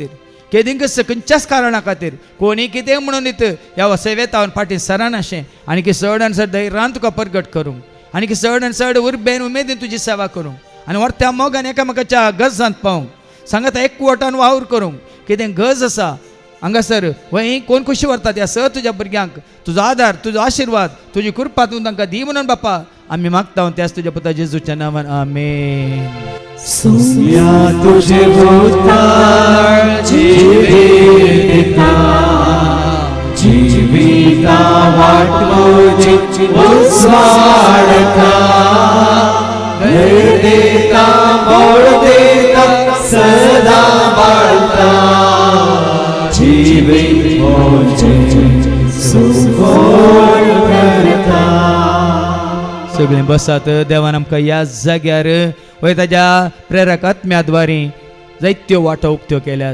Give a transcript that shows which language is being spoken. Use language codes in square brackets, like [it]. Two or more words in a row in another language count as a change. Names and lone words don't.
[kok] केदींक खंयच्याच कारणा खातीर कोणी कितें म्हणून ह्या सेवेत हांव फाटीं सरानाशें आनी की चड आनी चड धैर्यान तुका परगट करूंक आनी की चड आनी चड उर्बेन उमेदीन तुजी सेवा करूंक आनी व्हरत्या मोगान एकामेकाच्या गरजांत पावूंक सांगात एकवटान वावर करूंक कितें गरज आसा हांगासर वय कोण कशी व्हरतात ह्या सर तुज्या भुरग्यांक तुजो आदार तुजो आशिर्वाद तुजी कृपा तूं तांकां दी म्हणून बापा आमी मागता त्याच तुज्या पुता जेजूच्या नांवान आमेन. सोम्या तुझे उद्धार जिविता जिविता वाटोची उस्वाडता धैर्य देता बळ देता सदा वाढता जीवित मोचे सुफळ करता. सगळीं बसात देवान आमकां ह्या जाग्यार वय ताज्या प्रेरक आत्म्याद्वारे जायत्यो वाटो उक्त्यो केल्यात.